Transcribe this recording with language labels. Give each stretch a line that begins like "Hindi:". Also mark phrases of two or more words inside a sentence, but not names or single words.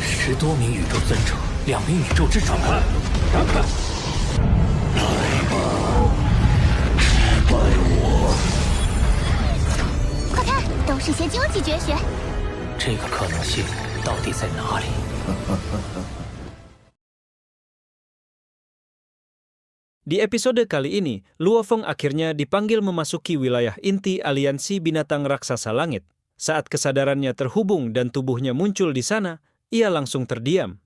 Chinese: 多名宇宙尊者，2名宇宙之主。让开！快看，都是些究极绝学。这个可能性到底在哪里？
Indonesian: Di episode kali ini, Luo Feng akhirnya dipanggil memasuki wilayah inti aliansi binatang raksasa langit. Saat kesadarannya terhubung dan tubuhnya muncul di sana, ia langsung terdiam.